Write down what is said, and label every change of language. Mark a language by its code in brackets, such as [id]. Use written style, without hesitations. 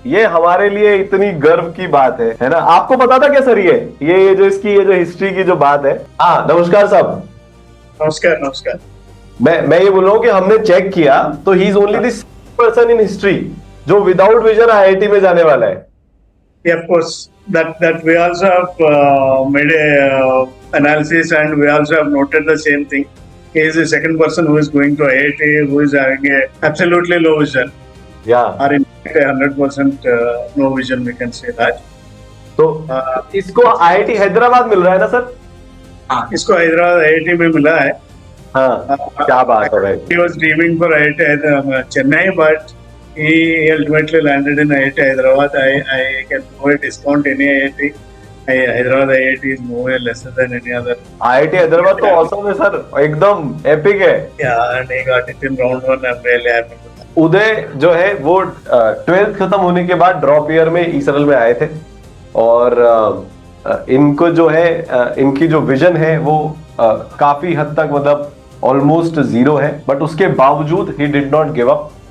[hi] ये हमारे लिए इतनी गर्व की बात है ना। आपको पता था क्या सर? ये जो इसकी ये जो हिस्ट्री की जो बात है। हाँ नमस्कार साहब। नमस्कार नमस्कार। मैं ये बोल रहा हूँ कि हमने चेक किया तो [en] he is only this person in history [hi] जो विदाउट विजन आईआईटी में जाने वाला है। [en] Yeah, of course, that we also have made a analysis and we also have noted the same thing. He is the second person who is going to IIT who is having a absolutely low vision. Yeah. Or in fact, 100% no vision, we can say that. [hi] तो इसको IIT Hyderabad मिल रहा है ना sir? हाँ, इसको Hyderabad IIT में मिला है। हाँ, क्या बात है भाई। [en] He was dreaming for IIT Chennai, but he ultimately landed in IIT Hyderabad. I can no discount any IIT. Hyderabad IIT is nowhere lesser than any other. [hi] IIT Hyderabad तो औसम है सर, एकदम एपिक है। [en] Yeah, and he got it in round one. I'm really happy with that. [hi] उदय जो है वो 12th खत्म होने के बाद ड्रॉप ईयर में ईसरल में आए थे, और इनको जो है इनकी जो विजन है वो काफी हद तक मतलब ऑलमोस्ट जीरो है, बट उसके बावजूद [en] He did not give up.